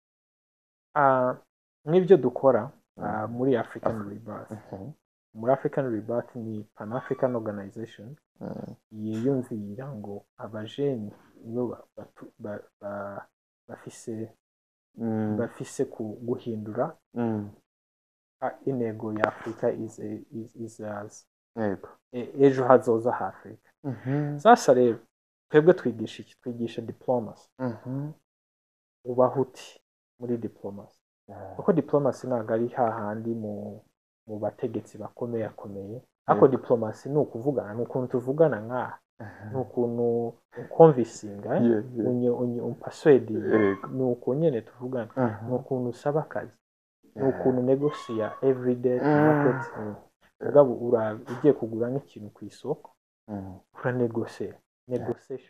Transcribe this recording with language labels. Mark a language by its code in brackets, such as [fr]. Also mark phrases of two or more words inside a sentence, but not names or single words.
[rn] nk'ibyo dukora muri African Rebirth muri African Rebirth ni Pan African Organization yiyumvira ngo abajene nibo bafise guhindura intego ya Afrika ejo hazoza ha Afrika sasa rero twebwe twigisha iki twigisha diplomacy ubahuti muri diplomacy kuko diplomacy ntabwo ari hahandi mu bategetsi bakomeye ariko diplomacy ni ukuvugana ni ukuntu tuvugana nk'aha ni ukuntu convincing umpaswedi ni ukuntu nyine tuvugana ni ukuntu usaba akazi ni ukuntu negosia [en] everyday market [rn] ubwo ugiye kugura nk'ikintu ku isoko uranegosia negotiation